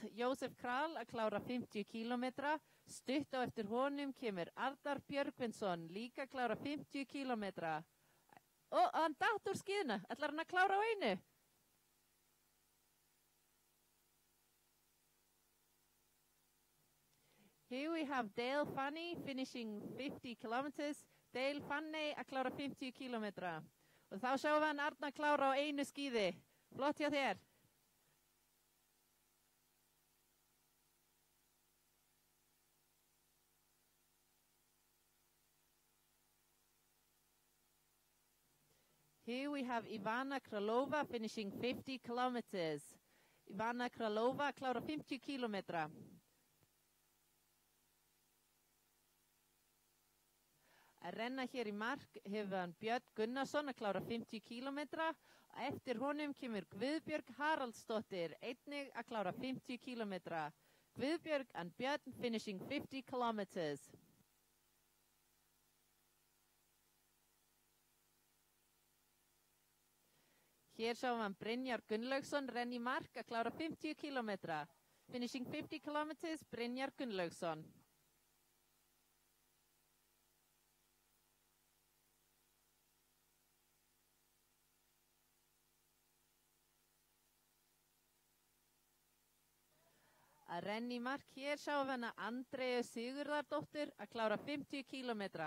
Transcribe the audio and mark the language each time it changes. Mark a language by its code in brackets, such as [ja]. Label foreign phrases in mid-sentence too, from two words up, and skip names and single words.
[is] Josef Kral að klára 50 kílómetra. Stutt á eftir honum kemur Arnar Björgvinsson, líka að klára 50 kílómetra. Hann datt úr skíðuna. Ætlar hann að klára á einu? [en] Here we have Dale Fanny finishing 50 kilometers. [is] Dale Fanny að klára 50 kílómetra. Og þá sjáum við hann Arnar klára á einu skíði. Flott hjá þér. [en] Here we have Ivana Kralova finishing 50 kilometers. [is] Ivana Kralova klára 50 kílómetra. Að renna hér í mark hefur hann Björn Gunnarsson að klára 50 kílómetra. Eftir honum kemur Guðbjörg Haraldsdóttir, einnig að klára 50 kílómetra. [en] Guðbjörg and Björn finishing 50 kilometers. [is] Hér sjáum við Brynjar Gunnlaugsson renna í mark að klára 50 kílómetra. [en] Finishing 50 kilometers, Brynjar Gunnlaugsson. [is] Að renna í mark hér sjáum við hana Andrea Sigurðardóttir að klára 50 kílómetra.